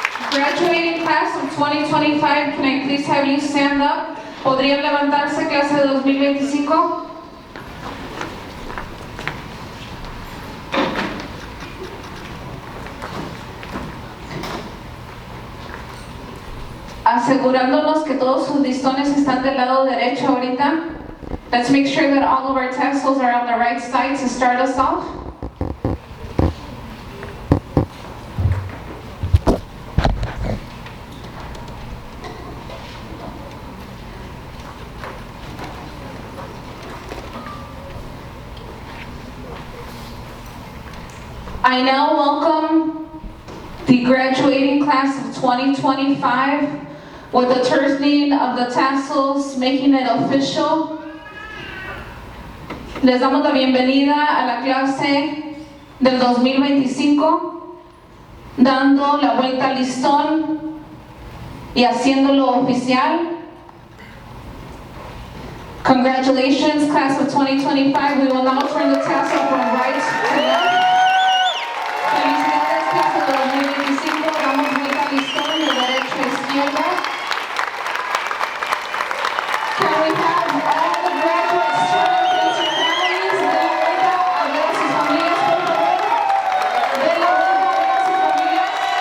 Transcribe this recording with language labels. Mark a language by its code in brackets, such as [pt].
[en] Graduating class of 2025, can I please have you stand up? [es] ¿Podrían levantarse, clase de 2025? Asegurándonos que todos sus listones están del lado derecho ahorita. [en] Let's make sure that all of our tassels are on the right side to start us off. I now welcome the graduating class of 2025 with the turning of the tassels, making it official. [es] Les damos la bienvenida a la clase del 2025, dando la vuelta al listón y haciéndolo oficial. [en] Congratulations, class of 2025. We will now turn the tassel from right to left. [es] Felicidades, clase de 2025. Damos vuelta al listón de derecha a izquierda. [en] Can we have all the graduates turn and face your families? [es] De la vuelta a ver a sus familias, por favor. De la vuelta a ver a sus familias.